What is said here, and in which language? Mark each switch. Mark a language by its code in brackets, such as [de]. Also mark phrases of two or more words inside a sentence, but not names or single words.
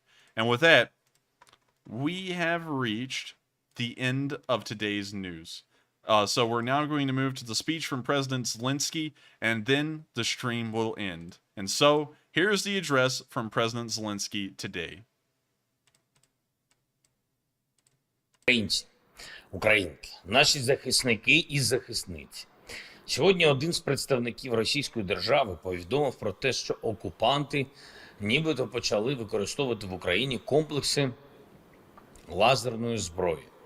[en] And with that, we have reached the end of today's news. So we're now going to move to the speech from President Zelenskyy, and then the stream will end. And so, here's the address from President Zelenskyy today. [uk] Українці, українки, наші захисники і захисниці. Сьогодні один з представників Російської держави повідомив про те, що окупанти нібито почали використовувати в Україні комплекси лазерної зброї.